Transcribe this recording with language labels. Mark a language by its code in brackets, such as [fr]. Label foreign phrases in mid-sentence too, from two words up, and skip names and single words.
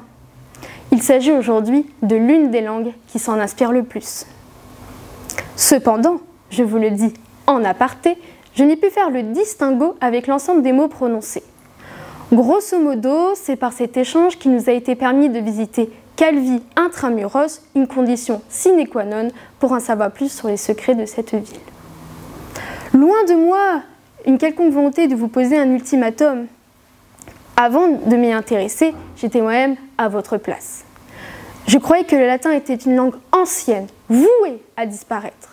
[fr] Il s'agit aujourd'hui de l'une des langues qui s'en inspire le plus. Cependant, je vous le dis en aparté, je n'ai pu faire le distinguo avec l'ensemble des mots prononcés. Grosso modo, c'est par cet échange qu'il nous a été permis de visiter Calvi intramuros, une condition sine qua non pour en savoir plus sur les secrets de cette ville. Loin de moi une quelconque volonté de vous poser un ultimatum. Avant de m'y intéresser, j'étais moi-même à votre place. Je croyais que le latin était une langue ancienne, vouée à disparaître.